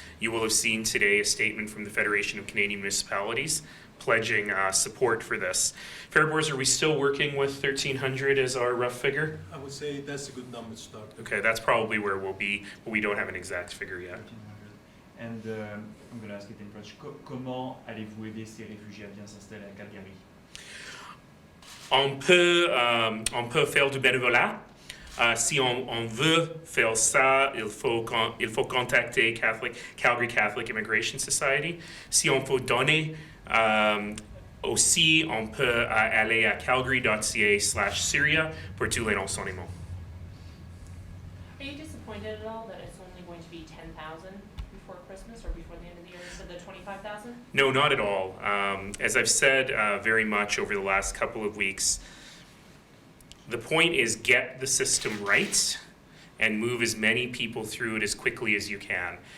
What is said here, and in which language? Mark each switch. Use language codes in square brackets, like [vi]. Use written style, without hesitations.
[en] You will have seen today a statement from the Federation of Canadian Municipalities pledging support for this. Fariborz, are we still working with 1,300 as our rough figure? I would say that's a good number to start. Okay, that's probably where we'll be, but we don't have an exact figure yet. 1,300. And I'm going to ask it in French. [fr] Comment allez-vous aider ces réfugiés à bien s'installer à Calgary? On peut faire du bénévolat. Si on veut faire ça, il faut contacter Calgary Catholic Immigration Society. Si on peut donner, Aussi, on peut aller à Calgary.ca/Syria pour tous les renseignements. [en] Are you disappointed at all that it's only going to be 10,000 before Christmas or before the end of the year instead of the 25,000? No, not at all. As I've said very much over the last couple of weeks, the point is get the system right and move as many people through it as quickly as you can.